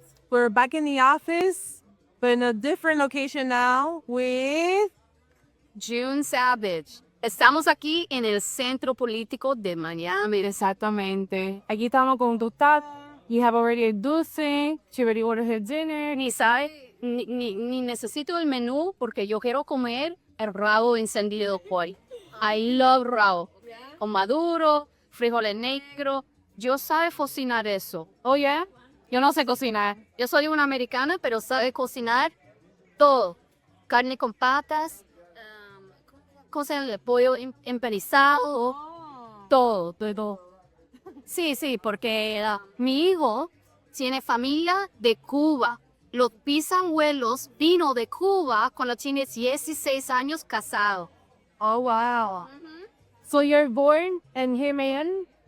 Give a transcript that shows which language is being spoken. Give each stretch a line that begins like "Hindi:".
English: We're back in the office, but in a different location now with June Savage.
Spanish: Estamos aquí en el centro político de Miami. exactamente. Aquí estamos con tu tata.
English: You have already a dulce. She already ordered her dinner.
Spanish: Ni sabe, ni necesito el menú porque yo quiero comer el rabo encendido hoy.
English: I love rabo.
Spanish: Con maduro, frijoles negros. Yo sabe cocinar eso.
English: Oh, yeah?
Spanish: Yo no sé cocinar. Yo soy una americana, pero sabe cocinar todo. Carne con patas, cosas de pollo empanizado, todo, todo. Sí, porque mi hijo tiene familia de Cuba. Los bisabuelos vino de Cuba cuando tiene 16 años casado.
English: Oh, wow. So you're born in here, man?